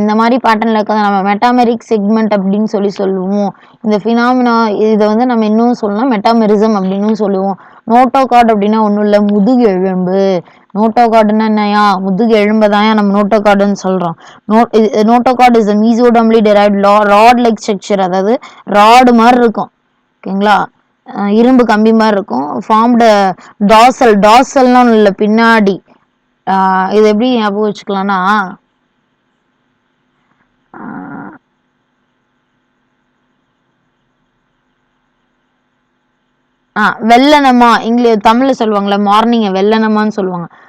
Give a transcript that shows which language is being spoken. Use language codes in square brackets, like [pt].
[ta] இந்த மாதிரி பேட்டர்ன்ல இருக்கிறத நம்ம மெட்டாமெரிக் செக்மெண்ட் அப்படின்னு சொல்லுவோம். இந்த ஃபினாமினா இதை வந்து நம்ம இன்னும் சொல்லலாம் மெட்டாமெரிசம் அப்படின்னு சொல்லுவோம். நோட்டோகார்டு அப்படின்னா ஒன்றும் இல்லை, முதுகு எலும்பு. நோட்டோகார்டுன்னா என்னையா? முதுகு எலும்பை நம்ம நோட்டோகார்டுன்னு சொல்றோம். [en] Notochord is a mesodermally derived rod like structure. [ta] அதாவது ராடு மாதிரி இருக்கும், ஓகேங்களா? இரும்பு கம்பி மாதிரி இருக்கும். ஃபார்ம்டு டார்சல்னா ஒன்றும் இல்லை, பின்னாடி. இது எப்படி ஞாபகம் வச்சுக்கலாம்னா, வெள்ளனமா தமிழ்ல சொல்லுவாங்கல்ல, மார்னிங் வெள்ளனமான்னு சொல்லுவாங்க.